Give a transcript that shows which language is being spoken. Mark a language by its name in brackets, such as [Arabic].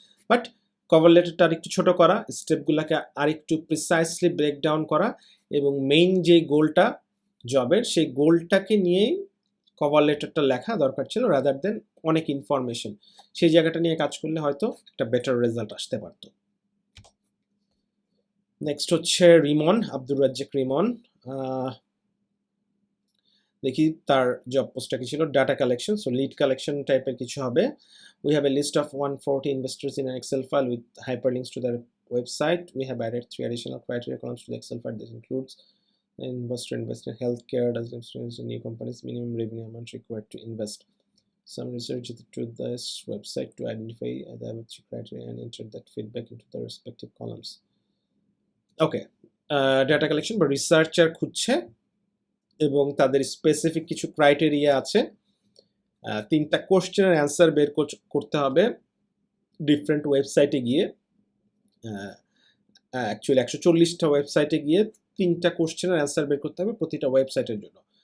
[Bangla] But cover লেটারটা আর একটু ছোট করা, স্টেপগুলোকে আর একটু প্রিসাইসলি ব্রেক ডাউন করা, এবং মেইন যে গোলটা জবের, সেই গোলটাকে নিয়েই কভার লেটারটা লেখা দরকার ছিল, রাদার দেন অনেক ইনফরমেশন। সেই জায়গাটা নিয়ে কাজ করলে হয়তো একটা বেটার রেজাল্ট আসতে পারতো। নেক্সট হচ্ছে রিমন, আব্দুর রাজ্জাক রিমন। দেখি তার জব পোস্টটা কি ছিল, data collection, so lead collection টাইপের কিছু হবে। [English] We have a list of 140 investors in an Excel file with hyperlinks to their website. We have added 3 additional criteria columns to the Excel file. This includes investor invest in healthcare, does invest in new companies, minimum revenue amount required to invest. Some research to this website to identify the other 3 criteria and enter that feedback into the respective columns. Okay, data collection [Bangla] বা researcher খুঁজছে এবং তাদের specific কিছু criteria আছে। 3টা কোশ্চেনের answer বের করতে হবে ডিফারেন্ট ওয়েবসাইটে গিয়ে। অ্যাকচুয়ালি 140টা ওয়েবসাইটে গিয়ে 3টা কোশ্চেনের অ্যান্সার বের করতে হবে প্রতিটা ওয়েবসাইটের জন্য।